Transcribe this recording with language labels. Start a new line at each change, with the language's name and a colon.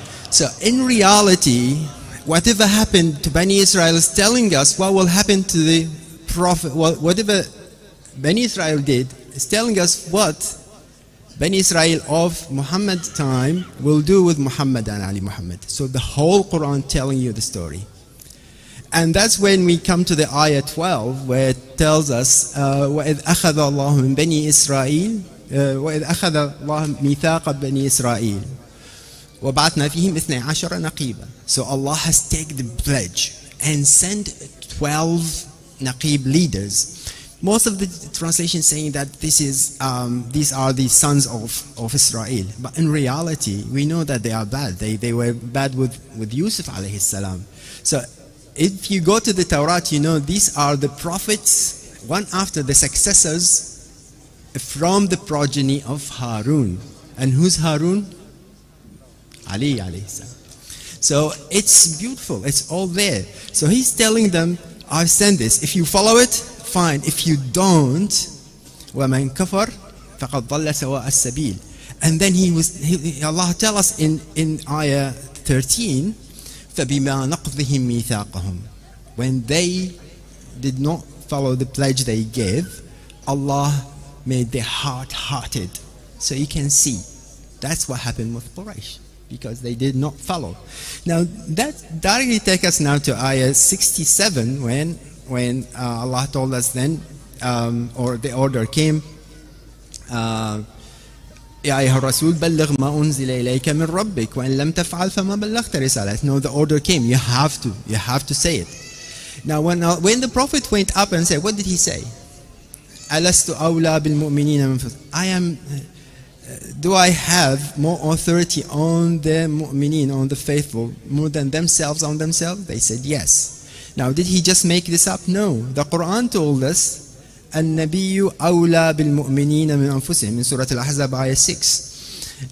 English: So in reality, whatever happened to Bani Israel is telling us what will happen to the Prophet. Whatever Bani Israel did is telling us what Bani Israel of Muhammad's time will do with Muhammad and Ali Muhammad. So the whole Quran telling you the story. And that's when we come to the ayah 12, where it tells us
Arabic: وَإِذْ أَخَذَ اللَّهُ مِنْ بَنِي إِسْرَائِيلَ وَإِذْ أَخَذَ اللَّهُ مِيثَاقَ بَنِي إِسْرَائِيلِ وَبَعَثْنَا فِيهِمْ 12 نَقِيبًا.
English: So Allah has taken the pledge and sent 12 Naqib leaders. Most of the translations saying that these are the sons of Israel. But in reality, we know that they are bad. They were bad with Yusuf alayhi salam. So if you go to the Torah, you know these are the prophets, one after the successors from the progeny of Harun. And who's Harun? Ali alayhi salam. So it's beautiful. It's all there. So he's telling them, I've sent this. If you follow it, fine. If you don't,
Arabic: وَمَنْ كَفَرْ فَقَدْ ضَلَّ سَوَاءَ السَّبِيلِ.
English: And then Allah tell us in ayah 13,
Arabic: فَبِمَا نَقْضِهِمْ مِيثَاقَهُمْ.
English: When they did not follow the pledge they gave, Allah made their hard-hearted. So you can see, that's what happened with Quraysh, because they did not follow. Now that directly takes us now to ayah 67, when Allah told us then, or the order came,
Arabic: يا أيها الرسول بلغ ما أنزل إليك من ربك وإن لم تفعل فما بلغت رسالته.
English: No, the order came. You have to say it. Now when the Prophet went up and said, what did he say?
Arabic: ألست أولى بالمؤمنين من أنفسهم.
English: Do I have more authority on the mu'mineen, on the faithful, more than themselves on themselves? They said yes. Now did he just make this up? No. The Quran told us
Arabic: النبي أولى بالمؤمنين من أنفسهم
English: in Surah Al-Ahzab ayah 6.